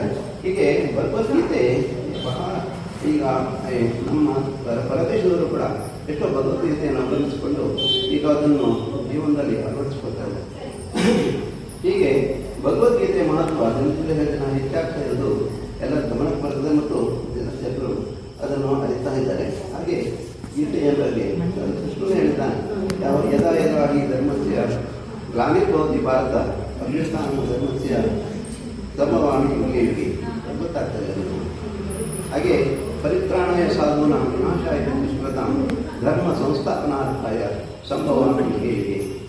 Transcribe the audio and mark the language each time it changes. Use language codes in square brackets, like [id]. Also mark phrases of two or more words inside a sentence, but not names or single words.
[kn] ಹೀಗೆ ಭಗವದ್ಗೀತೆ ಬಹಳ ಈಗ ನಮ್ಮ ಪರದೇಶದವರು ಕೂಡ ಎಷ್ಟೋ ಭಗವದ್ಗೀತೆಯನ್ನು ಅವಲಂಬಿಸಿಕೊಂಡು ಈಗ ಅದನ್ನು ಜೀವನದಲ್ಲಿ ಅಳವಡಿಸಿಕೊಳ್ತಾರೆ. ಹೀಗೆ ಭಗವದ್ಗೀತೆಯ ಮಹತ್ವ ದಿನ ಹೆಚ್ಚಾಗ್ತಾ ಇರೋದು ಎಲ್ಲರ ಗಮನಕ್ಕೆ ಬರ್ತದೆ ಮತ್ತು ಜನರು ಅದನ್ನು ಅರಿತಾ ಇದ್ದಾರೆ. ಹಾಗೆ ಗೀತೆಯ ಬಗ್ಗೆ ಕೃಷ್ಣನೇ ಹೇಳಿದ್ದಾನೆ, [sa] ಯದಾ ಯದಾ ಈ ಧರ್ಮಸ್ಯ ಗ್ಲಾನಿರ್ಭವತಿ ಭಾರತ ಅಭ್ಯುತ್ಥಾನ ಧರ್ಮಸ್ಯ ಧರ್ಮವಾಣಿ ಯುಗೆ ಯುಗೆ ಗೊತ್ತಾಗ್ತದೆ. ಹಾಗೆ ಪರಿತ್ರಾಣಾಯ ಸಾಧೂನಾಂ ವಿನಾಶಾಯ ದುಷ್ಕೃತಾಂ ಧರ್ಮ ಸಂಸ್ಥಾಪನಾರ್ಥಾಯ ಸಂಭವಾಮಿ ಯುಗೆ ಯುಗೆ